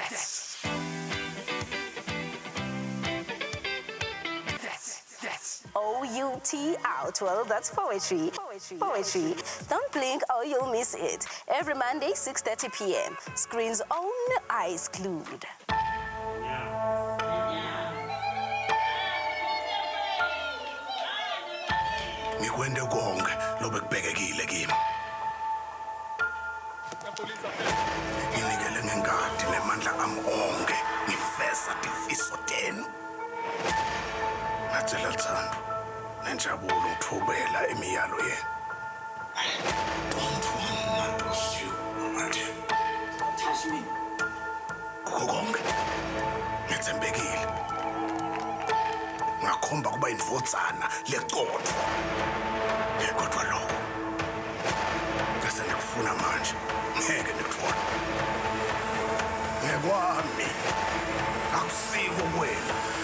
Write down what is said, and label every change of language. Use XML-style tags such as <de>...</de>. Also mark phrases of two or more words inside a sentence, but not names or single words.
<en>O-U-T out. Well, that's poetry. Poetry. Don't blink or you'll miss it. Every Monday, 6:30 p.m. Screens on, eyes glued.</en> <ss>Ngikwende konke lobekubhekekile kimi. Nginikele ngenkadi nemandla ami onke ngifeza tifiso tenu. Ngathela Luthando nenjabulo ngithobela imiyalo yenu.</ss> <en>Don't want to lose you, Mate. Don't touch me.</en> <ss>Kukho konke ngithembekile. Ngakhomba kuba indvodzana leqotho. Kodwa lokho bese ngikufuna manje ngeke ngikuthola. Ngekwami akusiko kwena.</ss>